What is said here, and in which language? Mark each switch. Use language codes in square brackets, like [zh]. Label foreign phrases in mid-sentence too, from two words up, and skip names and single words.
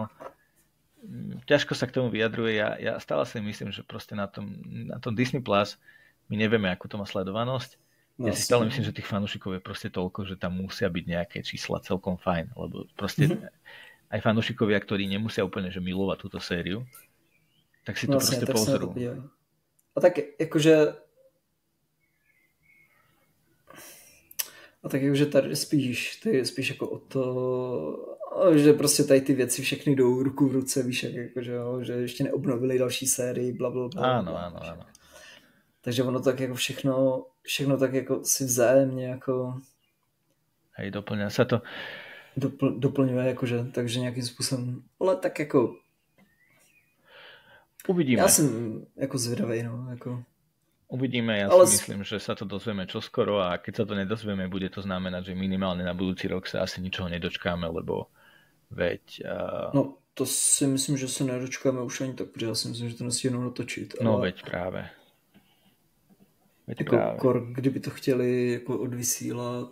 [sk] Ťažko sa k tomu vyjadruje. Ja stále si myslím, že proste na tom Disney Plus my nevieme, ako to má sledovanosť. Ja si stále myslím, že tých fanúšikov je proste toľko, že tam musia byť nejaké čísla celkom fajn, lebo proste aj fanúšikovia, ktorí nemusia úplne že milovať túto sériu, tak si to proste pozrú. [cs] A tak jakože tady spíš jako o to, že prostě tady ty věci všechny jdou ruku v ruce, víš, jakože, jo, že ještě neobnovili další sérii, blablabla. [sk] Áno. [cs] Takže ono tak jako všechno tak jako si vzájemně jako... [sk] Hej, doplňa sa to. [cs] Doplňuje, jakože, takže nějakým způsobem, ale tak jako... Uvidíme. Já jsem jako zvědavej, no, jako... [sk] Uvidíme, ja si myslím, že sa to dozvieme čoskoro a keď sa to nedozvieme, bude to znamenať, že minimálne na budúci rok sa asi ničoho nedočkáme, lebo veď... No, to si myslím, že sa nedočkáme už ani tak, protože ja si myslím, že to nestihnou natočiť. No, veď práve. [cs] Kdyby to chtěli jako odvysílat...